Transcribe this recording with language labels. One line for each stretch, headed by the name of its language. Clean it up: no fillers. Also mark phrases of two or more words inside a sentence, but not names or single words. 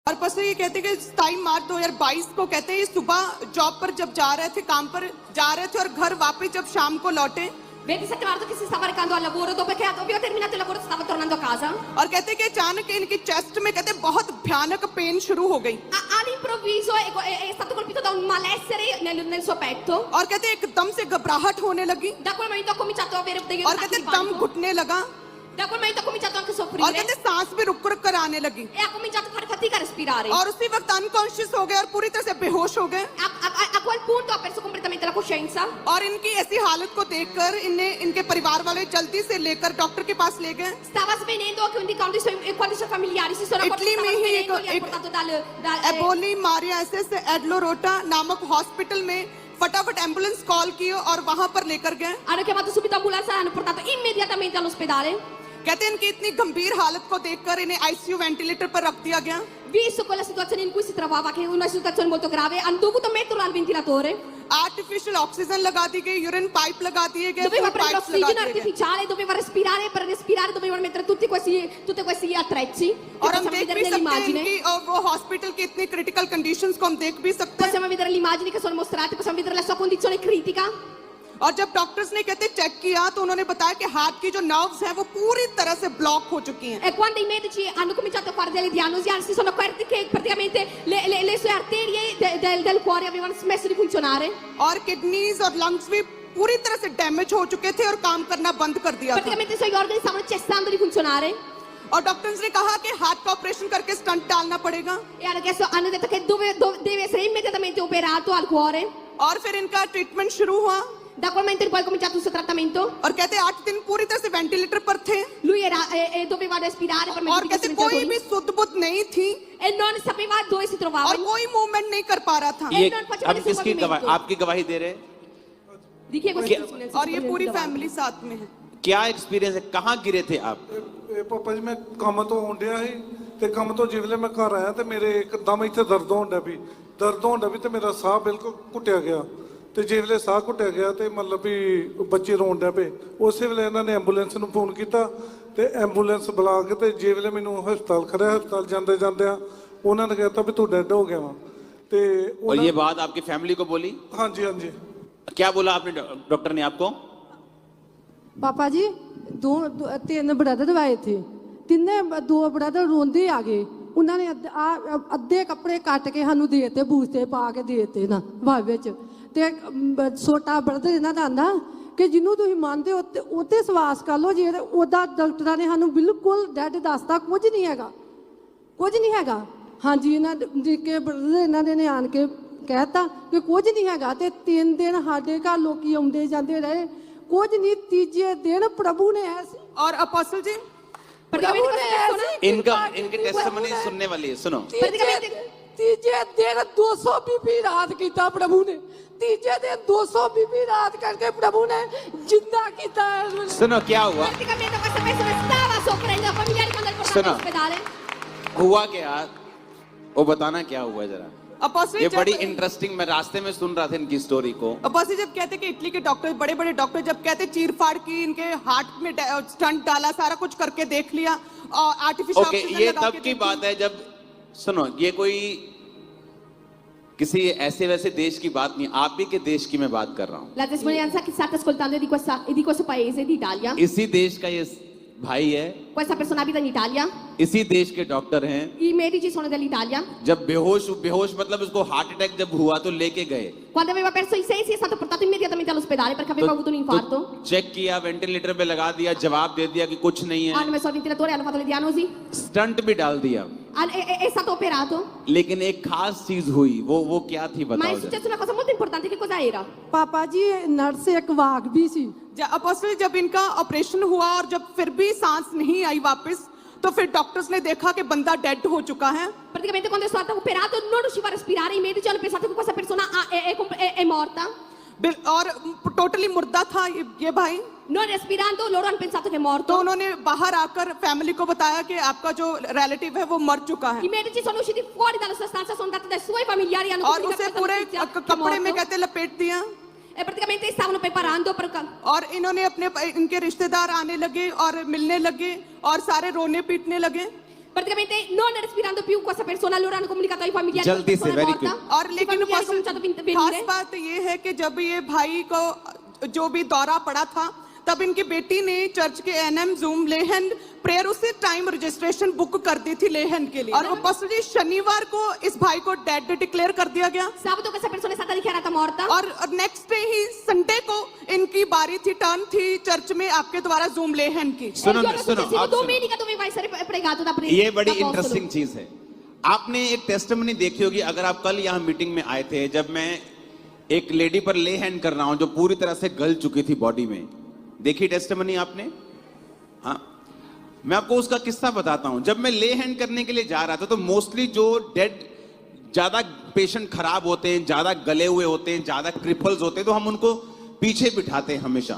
Hindi: और परसों ये कहते कि 27 मार्च 2022 को कहते हैं ये सुबह जॉब पर जब जा रहे थे, काम पर जा रहे थे और घर वापस जब शाम को लौटे
Italian: 27 marzo che si stava recando al lavoro dopo che aveva terminato il lavoro stava tornando a casa.
Hindi: और कहते कि अचानक इनकी चेस्ट में कहते बहुत भयानक पेन शुरू हो गई
Italian: All'improvviso è stato colpito da un malessere nel suo petto.
Hindi: और कहते एकदम से घबराहट होने लगी
Italian: Da quel momento ha cominciato a avere degli
Hindi: और
Italian: attacchi
Hindi: कहते
Italian: di
Hindi: दम
Italian: panico.
Hindi: घुटने लगा
Italian: Da quel momento ha cominciato anche a
Hindi: और
Italian: soffrire
Hindi: कहते सांस भी रुक रुक कर आने लगी
Italian: e ha cominciato a fare fatica a respirare.
Hindi: और उसी वक्त अनकॉन्शियस हो गए और पूरी तरह से बेहोश हो गए
Italian: A quel punto ha perso completamente la coscienza.
Hindi: और इनकी ऐसी हालत को देखकर इनके परिवार वाले जल्दी से लेकर डॉक्टर के पास ले गए
Italian: Stava svenendo, quindi quando i suoi familiari si sono accorti che
Hindi: इटली में
Italian: stava
Hindi: ही
Italian: svenendo, li ha portato dal
Hindi: एबोली मारिया एसएस एडलोरोटा नामक हॉस्पिटल में फटाफट एम्बुलेंस कॉल की और वहां पर लेकर गए
Italian: hanno chiamato subito ambulanza e l'hanno portato immediatamente all'ospedale.
Hindi: कहते हैं इनकी इतनी गंभीर हालत को देखकर इन्हें
English: ICU ventilator
Hindi: पर रख दिया गया
Italian: Visto quella situazione in cui si trovava, che è una situazione molto grave, hanno dovuto metterlo al ventilatore.
English: artificial oxygen
Hindi: लगा दी गई,
English: urine pipe
Hindi: लगा दिए गए,
Italian: Doveva
Hindi: फूड
Italian: prendere
Hindi: पाइप्स लगा
Italian: ossigeno
Hindi: दिए गए
Italian: artificiale, doveva respirare, per respirare dovevano mettere tutti questi attrezzi. Che
Hindi: और हम
Italian: possiamo
Hindi: देख
Italian: vedere
Hindi: भी सकते हैं
Italian: nell'immagine.
Hindi: इनकी और वो हॉस्पिटल की इतनी
English: critical conditions
Hindi: को हम देख भी सकते हैं
Italian: Possiamo vedere le immagini che sono mostrate, possiamo vedere la sua condizione critica.
Hindi: और जब डॉक्टर्स ने कहते चेक किया तो उन्होंने बताया कि हार्ट की जो नर्व्स हैं वो पूरी तरह से ब्लॉक हो चुकी हैं
Italian: E quando i medici hanno cominciato a fare delle diagnosi, si sono accorti che praticamente le sue arterie del cuore avevano smesso di funzionare.
Hindi: और किडनीज और लंग्स भी पूरी तरह से डैमेज हो चुके थे और काम करना बंद कर दिया था
Italian: Praticamente i suoi organi stavano cessando di funzionare.
Hindi: और डॉक्टर्स ने कहा कि हार्ट का ऑपरेशन करके स्टंट डालना पड़ेगा
Italian: E hanno detto che deve essere immediatamente operato al cuore.
Hindi: और फिर इनका ट्रीटमेंट शुरू हुआ
Italian: Da quel momento in poi è cominciato il suo trattamento.
Hindi: और कहते 8 दिन पूरी तरह से वेंटिलेटर पर थे
Italian: Lui doveva respirare per
Hindi: और
Italian: mezzo di
Hindi: कहते
Italian: questi
Hindi: कोई
Italian: ventilatori
Hindi: भी सुध बुध नहीं थी
Italian: e non sapeva dove si trovava.
Hindi: और कोई मूवमेंट नहीं कर पा रहा था ये ये
Italian: non faceva
Hindi: अब
Italian: nessun
Hindi: किसकी
Italian: movimento.
Hindi: गवाही आपकी गवाही दे रहे?
Italian: Di chi è questa testimonianza?
Hindi: और ये पूरी फैमिली साथ में है क्या एक्सपीरियंस है? कहाँ गिरे थे आप?
Punjabi: ਇਹ ਪਾਪਾ ਜੀ ਮੈਂ ਕੰਮ ਤੋਂ ਆਉਂਦਿਆ ਸੀ ਤੇ ਕੰਮ ਤੋਂ ਜਿਵੇਂ ਮੈਂ ਘਰ ਆਇਆ ਤੇ ਮੇਰੇ ਇੱਕਦਮ ਇੱਥੇ ਦਰਦ ਹੋਣ ਡਿਆ ਵੀ ਤੇ ਮੇਰਾ ਸਾਹ ਬਿਲਕੁਲ ਘੁੱਟਿਆ ਗਿਆ ਤੇ ਜਿਵੇਂ ਸਾਹ ਘੁੱਟਿਆ ਗਿਆ ਤੇ ਮਤਲਬ ਵੀ ਬੱਚੇ ਰੋਣ ਡਿਆ ਪਏ ਉਸੇ ਵੇਲੇ ਇਹਨਾਂ ਨੇ ਐਂਬੂਲੈਂਸ ਨੂੰ ਫੋਨ ਕੀਤਾ ਤੇ ਐਂਬੂਲੈਂਸ ਬੁਲਾ ਕੇ ਤੇ ਜਿਵੇਂ ਮੈਨੂੰ ਹਸਪਤਾਲ ਖੜਿਆ ਹਸਪਤਾਲ ਜਾਂਦੇ ਆ ਉਹਨਾਂ ਨੇ ਕਹਿਤਾ ਵੀ ਤੂੰ ਡੈਡ ਹੋ ਗਿਆ ਵਾ ਤੇ
Hindi: और ये बात आपकी फैमिली को बोली?
Punjabi: ਹਾਂਜੀ ਹਾਂਜੀ
Hindi: क्या बोला आपने डॉक्टर ने आपको?
Punjabi: ਪਾਪਾ ਜੀ ਤਿੰਨ ਬ੍ਰਦਰ ਆਏ ਥੇ ਤਿੰਨੇ ਦੋ ਬ੍ਰਦਰ ਰੋਂਦੇ ਆ ਗਏ ਉਨ੍ਹਾਂ ਨੇ ਅੱਧੇ ਕੱਪੜੇ ਕੱਟ ਕੇ ਸਾਨੂੰ ਦੇਤੇ ਬੂਸਤੇ ਪਾ ਕੇ ਦੇਤੇ ਨਾ ਭਾਵ ਤੇ ਛੋਟਾ ਬ੍ਰਦਰ ਇਨ੍ਹਾਂ ਕਾ ਆਂਦਾ ਕਿ ਜਿਨ੍ਹਾਂ ਤੁਮ ਮਾਨਤੇ ਹੋ ਉੱਤੇ ਸਵਾਸ ਕਰ ਲੋ ਜੇ ਓਦਾ ਡਾਕਟਰ ਨੇ ਸਾਨੂੰ ਬਿਲਕੁਲ ਡੈਡ ਦੱਸਤਾ ਕੁਝ ਨਹੀਂ ਹੈਗਾ ਹਾਂ ਜੀ ਇਨ੍ਹਾਂ ਨੇ ਕੇ ਬ੍ਰਦਰ ਇਨ੍ਹਾਂ ਨੇ ਨੇ ਆਨ ਕੇ ਕਹਿਤਾ ਕਿ ਕੁਝ ਨਹੀਂ ਹੈਗਾ ਤੇ 3 ਦਿਨ ਸਾਡੇ ਘਰ ਲੋਗ ਆਉਂਦੇ ਜਾਂਦੇ ਰਹੇ ਕੁਝ ਨਹੀਂ ਤੀਜੇ ਦਿਨ ਪ੍ਰਭੂ ਨੇ ਐਸੇ
Hindi: और अपोस्टल जी
Italian: Praticamente questa persona
Hindi: इनके टेस्टिमनी सुनने वाली है, सुनो। तीजे दिन 200 बीबी रात किया प्रभु ने तीजे दिन 200 बीबी रात करके प्रभु ने जिंदा किया सुनो क्या हुआ?
Italian: praticamente questa persona stava soffrendo, i familiari quando l'hanno portato all'ospedale.
Hindi: हुआ क्या? वो बताना क्या हुआ जरा। अपोस्टल ये बड़ी इंटरेस्टिंग, मैं रास्ते में सुन रहा था इनकी स्टोरी को। अपोस्टल जब कहते कि इटली के डॉक्टर बड़े बड़े डॉक्टर जब कहते चीर फाड़ की इनके हार्ट में स्टंट डाला सारा कुछ करके देख लिया और आर्टिफिशियल ओके, ऑक्सीजन ये लगा तब के की देख बात है जब, सुनो, ये कोई किसी ऐसे वैसे देश की बात नहीं, आप ही के देश की मैं बात कर रहा हूँ।
Italian: La testimonianza che state ascoltando è di questo paese, d'Italia.
Hindi: इसी देश का ये भाई है,
Italian: Questa persona abita in Italia.
Hindi: इसी देश के डॉक्टर हैं।
Italian: I medici sono dell'Italia.
Hindi: जब बेहोश मतलब उसको
English: heart attack
Hindi: जब हुआ तो लेके गए,
Italian: Quando aveva perso i sensi è stato portato immediatamente all'ospedale perché aveva avuto un infarto.
Hindi: चेक किया, वेंटिलेटर पे लगा दिया, जवाब दे दिया कि कुछ नहीं है,
Italian: Hanno messo al ventilatore, hanno fatto le diagnosi.
Hindi: स्टंट भी डाल दिया,
Italian: È stato operato.
Hindi: लेकिन एक खास चीज हुई, वो क्या थी
Italian: Ma
Hindi: बताओ
Italian: è
Hindi: जरा।
Italian: successa una cosa molto importante. Che cosa era?
Punjabi: ਪਾਪਾ ਜੀ ਨਰਸ ਏਕ ਵਾਘ ਭੀ ਸੀ
Hindi: अपोस्टल जब इनका ऑपरेशन हुआ और जब फिर भी सांस नहीं आई वापस तो फिर डॉक्टर्स ने देखा कि बंदा डेड हो चुका है
Italian: Praticamente quando è stato operato non riusciva a respirare. I medici hanno pensato che questa persona è morta.
Hindi: और टोटली मुर्दा था ये भाई
Italian: Non respirando, loro hanno pensato che è
Hindi: तो
Italian: morto.
Hindi: उन्होंने बाहर आकर फैमिली को बताया कि आपका जो रिलेटिव है वो मर चुका है
Italian: I medici sono usciti fuori dalla sua stanza, sono andati dai suoi familiari e hanno
Hindi: और
Italian: comunicato
Hindi: उसे
Italian: questa
Hindi: पूरे
Italian: notizia che è
Hindi: कपड़े में
Italian: morto.
Hindi: कहते लपेट दिया
Italian: E praticamente stavano preparando per...
Hindi: और इन्होंने इनके रिश्तेदार आने लगे और मिलने लगे और सारे रोने पीटने लगे
Italian: praticamente non respirando più questa persona, allora hanno comunicato ai familiari che la
Hindi: जल्दी से,
Italian: persona è
English: very
Italian: morta.
English: quick.
Hindi: और
Italian: I
Hindi: लेकिन
Italian: familiari hanno cominciato a
Hindi: खास
Italian: venire.
Hindi: बात ये है कि जब ये भाई को जो भी दौरा पड़ा था तब इनकी बेटी ने चर्च के एनएम जूम लेहन प्रेयर उसी टाइम
English: registration book
Hindi: कर दी थी लेहन के लिए और वो पसली शनिवार को इस भाई को
English: dead declare
Hindi: कर दिया गया
Italian: Sabato questa persona è stata dichiarata morta.
Hindi: और
English: next day
Hindi: ही संडे को इनकी बारी थी टर्न थी चर्च में आपके द्वारा जूम लेहन की
Italian: E il
Hindi: सुनो
Italian: giorno
Hindi: सुनो
Italian: successivo,
Hindi: आप सुनो।
Italian: domenica, doveva essere pregato da
Hindi: ये बड़ी
Italian: da apostolo.
Hindi: इंटरेस्टिंग चीज है। आपने एक टेस्टिमनी देखी होगी, अगर आप कल यहाँ मीटिंग में आए थे, जब मैं एक लेडी पर
English: lay hand
Hindi: कर रहा हूं जो पूरी तरह से गल चुकी थी बॉडी में। देखी टेस्टिमनी आपने? हाँ, मैं आपको उसका किस्सा बताता हूं। जब मैं
English: lay hand
Hindi: करने के लिए जा रहा था तो मोस्टली जो डेड ज्यादा पेशेंट खराब होते हैं, ज्यादा गले हुए होते हैं, ज्यादा क्रिपल्स होते हैं, तो हम उनको पीछे बिठाते हैं हमेशा।